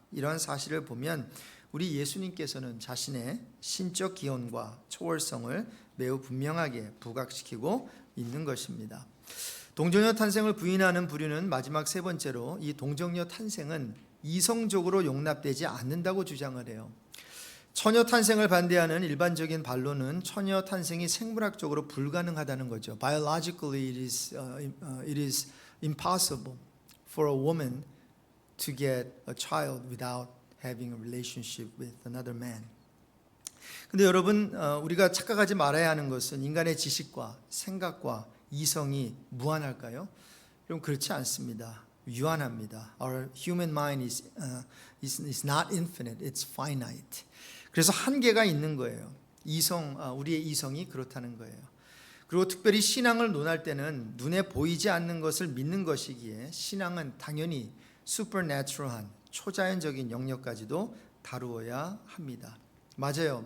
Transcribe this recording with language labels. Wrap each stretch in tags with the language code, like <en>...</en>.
<ko>이런 사실을 보면 우리 예수님께서는 자신의 신적 기원과 초월성을 매우 분명하게 부각시키고 있는 것입니다. 동정녀 탄생을 부인하는 부류는 마지막 세 번째로 이 동정녀 탄생은 이성적으로 용납되지 않는다고 주장을 해요. 처녀 탄생을 반대하는 일반적인 반론은 처녀 탄생이 생물학적으로 불가능하다는 거죠.</ko> <en>Biologically, it is impossible for a woman to get a child without having a relationship with another man.</en> <ko>근데 여러분, 우리가 착각하지 말아야 하는 것은 인간의 지식과 생각과 이성이 무한할까요? 여러분, 그렇지 않습니다. 유한합니다.</ko> <en>Our human mind is not infinite, it's finite.</en> <ko>그래서 한계가 있는 거예요. 우리의 이성이 그렇다는 거예요. 그리고 특별히 신앙을 논할 때는 눈에 보이지 않는 것을 믿는 것이기에 신앙은 당연히 supernatural한 초자연적인 영역까지도 다루어야 합니다. 맞아요.</ko>